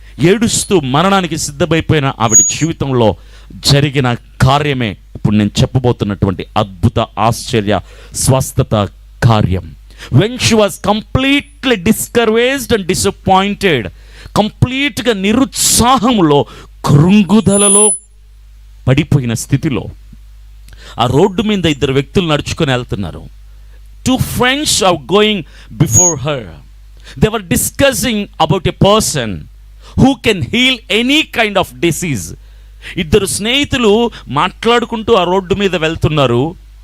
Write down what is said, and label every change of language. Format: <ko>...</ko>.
<te>ఏడుస్తూ మరణానికి సిద్ధమైపోయిన ఆవిడ జీవితంలో జరిగిన కార్యమే ఇప్పుడు నేను చెప్పబోతున్నటువంటి అద్భుత ఆశ్చర్య స్వస్థత కార్యం.</te> <en>when she was completely discouraged and disappointed,</en> <te>కంప్లీట్గా నిరుత్సాహంలో కృంగుదలలో పడిపోయిన స్థితిలో ఆ రోడ్డు మీద ఇద్దరు వ్యక్తులు నడుచుకొని వెళ్తున్నారు.</te> <en>Two friends are going before her. They were discussing about a person who can heal any kind of disease.</en> <te>ఇద్దరు స్నేహితులు మాట్లాడుకుంటూ ఆ రోడ్డు మీద వెళ్తున్నారు.</te>